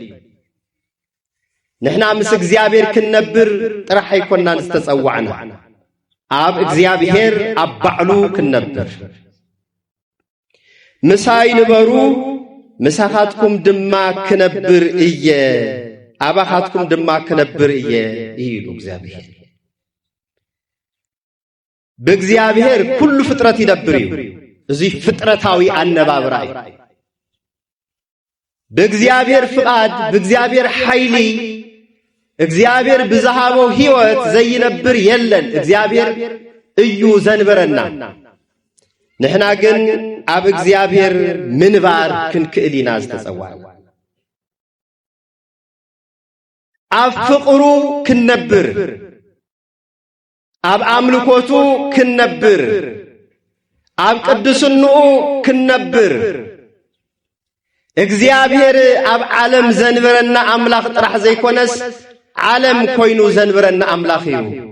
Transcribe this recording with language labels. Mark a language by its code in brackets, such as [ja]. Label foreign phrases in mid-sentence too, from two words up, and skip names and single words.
[ti] ንሕና ምስ እግዚአብሔር ክንነብር ጥራሕ ኣይኮናን ዝተጸዋዕና ኣብ እግዚአብሔር ኣብ ባዕሉ ክንነብር ምሳይ ንበሩ ምሳኻትኩም ድማ ክነብር እየ አባኻትኩም ድማ ክነብር እየ ይሉ እግዚአብሔር በእግዚአብሔር ኩሉ ፍጥረት ይነብር እዩ እዚ ፍጥረታዊ አነባብራ እዩ በእግዚአብሔር ፍቃድ በእግዚአብሔር ኃይሊ እግዚአብሔር ብዝሃበው ሕይወት ዘይነብር የለን እግዚአብሔር እዩ ዘንበረና ንሕና ግን ኣብ እግዚአብሔር ምንባር ክንክእሊና ዝተጸዋዕ ኣብ ፍቅሩ ክንነብር ኣብ አምልኮቱ ክንነብር ኣብ ቅዱስንኡ ክንነብር እግዚአብሔር ኣብ ዓለም ዘንበረና አምላኽ ጥራሕ ዘይኮነስ ዓለም ኮይኑ ዘንበረና አምላኽ እዩ